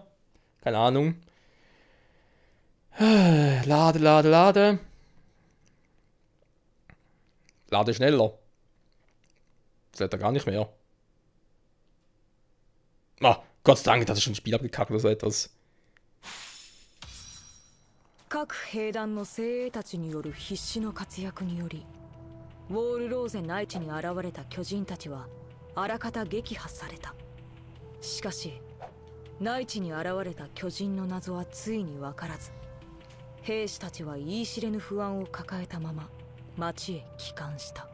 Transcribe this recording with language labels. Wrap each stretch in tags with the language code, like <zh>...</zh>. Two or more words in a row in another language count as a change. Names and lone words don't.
<de>Keine Ahnung. Lade. Lade schneller. Das lädt er gar nicht mehr. Ah, Gott sei Dank, das ist schon ein Spiel abgekackt oder so etwas.</de> <ja>各兵団の精鋭たちによる必死の活躍によりウォールローゼン内地に現れた巨人たちはあらかた撃破された。しかし内地に現れた巨人の謎はついに分からず、兵士たちは言い知れぬ不安を抱えたまま町へ帰還した。</ja>